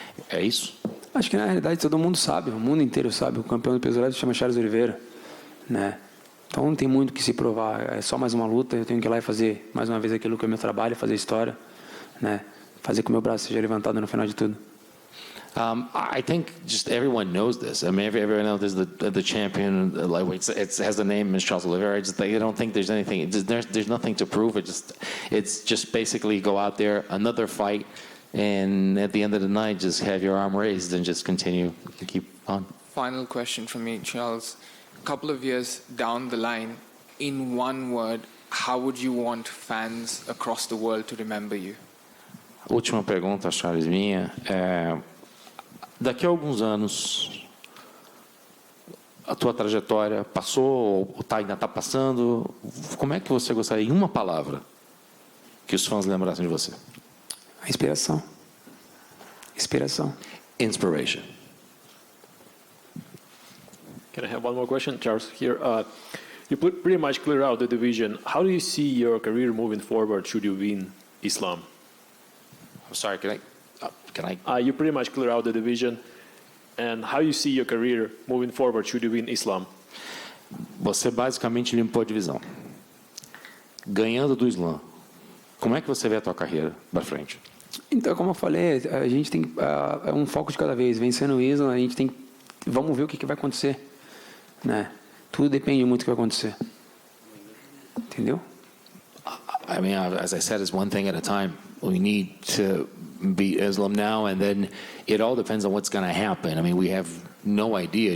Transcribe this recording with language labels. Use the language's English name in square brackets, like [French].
[Portuguese] É isso? Acho que na realidade todo mundo sabe, o mundo inteiro sabe. O campeão do peso leve se chama Charles Oliveira, né? Então não tem muito o que se provar, é só mais uma luta. Eu tenho que ir lá e fazer mais uma vez aquilo que é meu trabalho, fazer história, né? Fazer com que o meu braço seja levantado no final de tudo. [English] I think just everyone knows this. I mean, everyone knows the champion lightweight. It has the name as Charles Oliveira. I don't think there's anything. There's nothing to prove. It's just basically go out there, another fight, and at the end of the night, just have your arm raised and just continue to keep on. Final question from me, Charles. A couple of years down the line, in one word, how would you want fans across the world to remember you? [Portuguese] Última pergunta, Charles, minha. Daqui a alguns anos, a tua trajetória passou ou ainda está passando? Como é que você gostaria, em uma palavra, que os fãs lembrassem de você? A inspiração. Inspiração. [English] Inspiration. Can I have one more question, Charles? Here, you pretty much clear out the division. How do you see your career moving forward should you win Islam? I'm sorry, can I? You pretty much clear out the division. and how you see your career moving forward should you win Islam? [Portuguese] Você basicamente limpou a divisão. Ganhando do Islam, como é que você vê a tua carreira para frente? Então, como eu falei, a gente tem é um foco de cada vez. Vencendo o Islam, a gente tem. Vamos ver o que vai acontecer, né? Tudo depende muito do que vai acontecer. Entendeu? [English] I mean, as I said, it's one thing at a time. We need to beat Islam now, and then it all depends on what's going to happen. I mean, we have no idea.